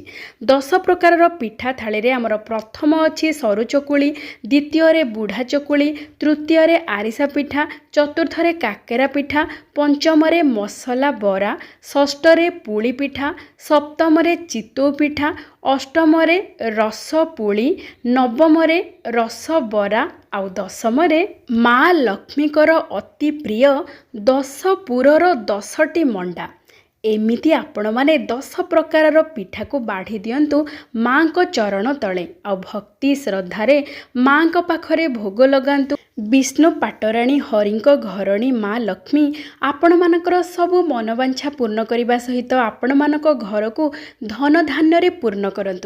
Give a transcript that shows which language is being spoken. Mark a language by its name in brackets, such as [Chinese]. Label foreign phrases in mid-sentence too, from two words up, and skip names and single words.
[Odia] 10 ପ୍ରକାରର ପିଠା ଥାଳିରେ ଆମର ପ୍ରଥମ ଅଛି ସରୁ ଚକୁଳି, ଦ୍ଵିତୀୟରେ ବୁଢ଼ା ଚକୁଳି, ତୃତୀୟରେ ଆରିସା ପିଠା, ଚତୁର୍ଥରେ କାକରା ପିଠା, ପଞ୍ଚମରେ ମସଲା ବରା, ଷଷ୍ଠରେ ପୁଲି ପିଠା, ସପ୍ତମରେ ଚିତଉ ପିଠା, ଅଷ୍ଟମରେ ରସ ପୁଲି, ନବମରେ ରସ ବରା ଆଉ ଦଶମରେ ମାଁ ଲକ୍ଷ୍ମୀଙ୍କର ଅତି ପ୍ରିୟ 10 ପୁରର 10ଟି ମଣ୍ଡା। ଏମିତି ଆପଣମାନେ 10 ପ୍ରକାରର ପିଠାକୁ ବାଢ଼ି ଦିଅନ୍ତୁ ମାଙ୍କ ଚରଣ ତଳେ ଆ ଭକ୍ତି ଶ୍ରଦ୍ଧାରେ ମାଙ୍କୁ ପାଖରେ ଭୋଗ ଲଗାନ୍ତୁ। ବିଷ୍ଣୁ ପାଟରାଣୀ ହରିଙ୍କ ଘରଣୀ ମାଁ ଲକ୍ଷ୍ମୀ ଆପଣମାନଙ୍କର ସବୁ ମନୋବାଞ୍ଛା ପୂର୍ଣ୍ଣ କରିବା ସହିତ ଆପଣମାନଙ୍କ ଘରକୁ ଧନ ଧାନ୍ୟରେ ପୂର୍ଣ୍ଣ କରନ୍ତୁ।